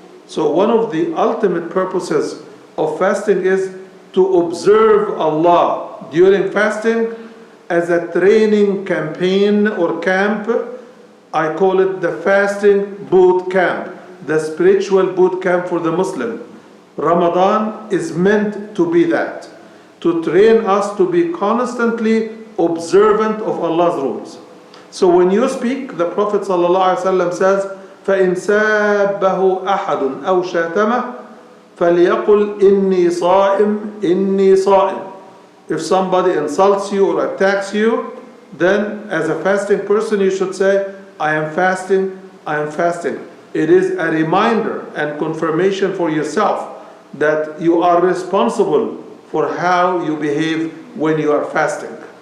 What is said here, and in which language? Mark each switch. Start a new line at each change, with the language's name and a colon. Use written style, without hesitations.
English: So one of the ultimate purposes of fasting is to observe Allah during fasting as a training campaign or camp. I call it the fasting boot camp, the spiritual boot camp for the Muslim. Ramadan is meant to be that, to train us to be constantly observant of Allah's rules. So when you speak, the Prophet ﷺ says,
Arabic: فَإِنْ سَابَّهُ أَحَدٌ أَوْ شَاتَمَهُ فَلْيَقُلْ إِنِّي صَائِمٌ إِنِّي صَائِمٌ.
English: If somebody insults you or attacks you, then as a fasting person you should say, I am fasting, I am fasting. It is a reminder and confirmation for yourself that you are responsible for how you behave when you are fasting.